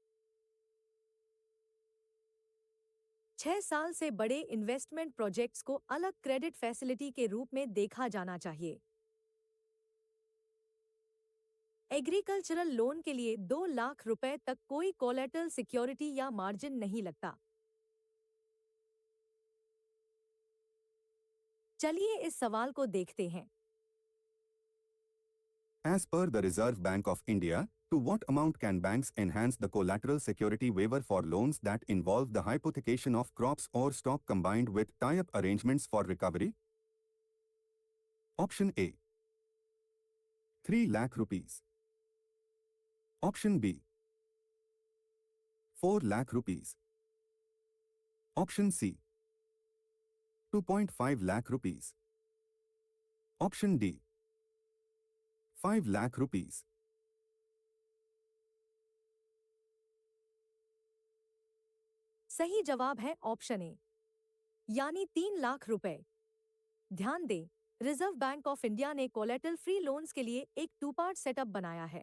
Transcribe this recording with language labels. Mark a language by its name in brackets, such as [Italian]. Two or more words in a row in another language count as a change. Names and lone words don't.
[Hindi] 6 साल से बड़े [English] investment projects [Hindi] को अलग [English] credit facility [Hindi] के रूप में देखा जाना चाहिए। [English] agricultural loan [Hindi] के लिए 2 लाख रुपए तक कोई [English] collateral security [Hindi] या मार्जिन नहीं लगता। चलिए इस सवाल को देखते हैं। [English] As per the Reserve Bank of India, to what amount can banks enhance the collateral security waiver for loans that involve the hypothecation of crops or stock combined with tie-up arrangements for recovery? Option A. 3 lakh rupees. Option B. 4 lakh rupees. Option C. 2.5 lakh rupees. Option D. 5 lakh rupees. [Hindi] सही जवाब है [English] option A, [Hindi] यानी 3 लाख रुपए। ध्यान दें, रिजर्व बैंक ऑफ इंडिया ने [English] collateral free loans [Hindi] के लिए एक 2 [English] part setup [Hindi] बनाया है।